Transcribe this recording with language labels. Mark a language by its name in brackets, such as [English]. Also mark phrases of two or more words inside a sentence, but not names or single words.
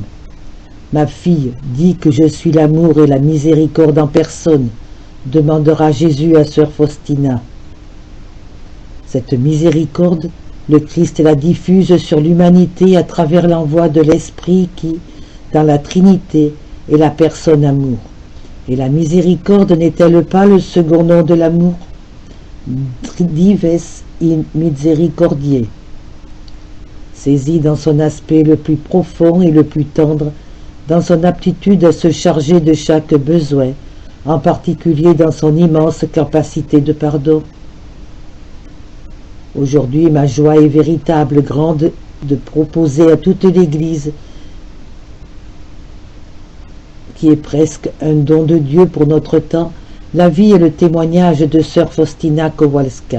[French] Ma fille, dis que je suis l'amour et la miséricorde en personne, demandera Jésus à sœur Faustina. Cette miséricorde, le Christ la diffuse sur l'humanité à travers l'envoi de l'Esprit qui, dans la Trinité, est la personne amour. Et la miséricorde n'est-elle pas le second nom de l'amour? [Latin] Dives in misericordiae. [French] Saisi dans son aspect le plus profond et le plus tendre, dans son aptitude à se charger de chaque besoin, en particulier dans son immense capacité de pardon. Aujourd'hui, ma joie est véritable, grande, de proposer à toute l'Église, qui est presque un don de Dieu pour notre temps, la vie et le témoignage de sœur Faustina Kowalska.